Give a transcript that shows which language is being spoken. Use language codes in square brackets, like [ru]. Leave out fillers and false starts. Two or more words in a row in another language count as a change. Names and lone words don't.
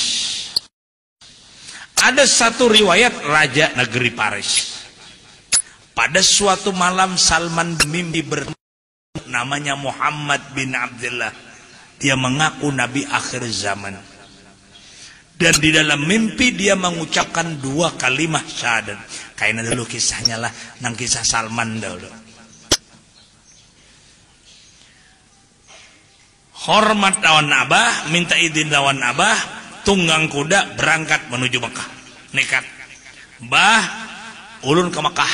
[id] Ada satu riwayat raja negeri Paris. Pada suatu malam Salman bermimpi namanya Muhammad bin Abdullah. Dia mengaku nabi akhir zaman. Dan di dalam mimpi dia mengucapkan 2 kalimat syahadat. [bjn] Kayaknya dulu kisahnya lah, nang kisah Salman dulu. Hormat lawan Abah, minta izin lawan Abah, tunggang kuda berangkat menuju Mekah. Nekat. Bah, ulun ke Mekah.